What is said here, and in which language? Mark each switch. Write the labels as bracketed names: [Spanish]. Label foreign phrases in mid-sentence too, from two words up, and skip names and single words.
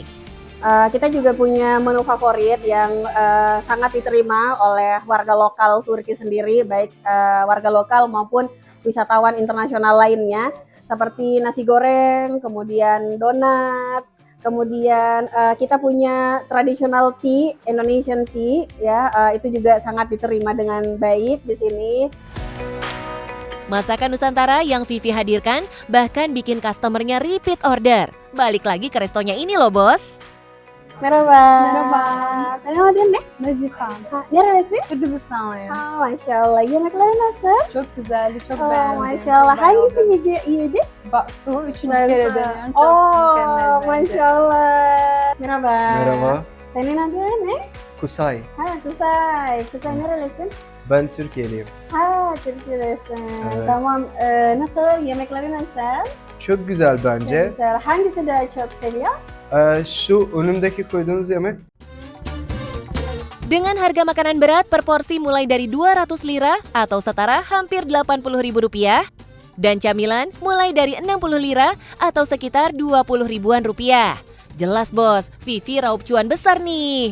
[Indonesian] Kita juga punya menu favorit yang sangat diterima oleh warga lokal Turki sendiri, baik warga lokal maupun wisatawan internasional lainnya, seperti nasi goreng, kemudian donat, kemudian kita punya [English] traditional tea, Indonesian tea, [Indonesian] ya itu juga sangat diterima dengan baik di sini. Masakan Nusantara yang Vivi hadirkan bahkan bikin customernya [English] repeat order. [Indonesian] Balik lagi ke restonya ini loh bos. [Turkish] Merhaba. Merhaba. Senin adın ne? Nazife. Neresi? Kırgızistanlıyım. Maşallah. Yemekleri nasıl? Çok güzeldi, çok beğendim. Maşallah. Çok Hangisi bayıldım. iyiydi? Bakso, üçüncü kere dönüyorum. Çok mükemmel bence. Maşallah. Merhaba. Merhaba, Senin adın ne? Kusay. Kuzey. Kuzey nerelisin? Ben Türkiye'liyim. Türkiye'desin. Evet. Tamam. Nasıl? Yemekleri nasıl? Çok güzel bence. Çok güzel. Hangisi daha çok seviyor? Şu önümdeki koyduğunuz yemek [Indonesian] Dengan harga makanan berat per porsi mulai dari 200 lira atau setara hampir Rp80.000 dan camilan mulai dari 60 lira atau sekitar 20 ribuan rupiah. Jelas bos, Vivi raup cuan besar nih.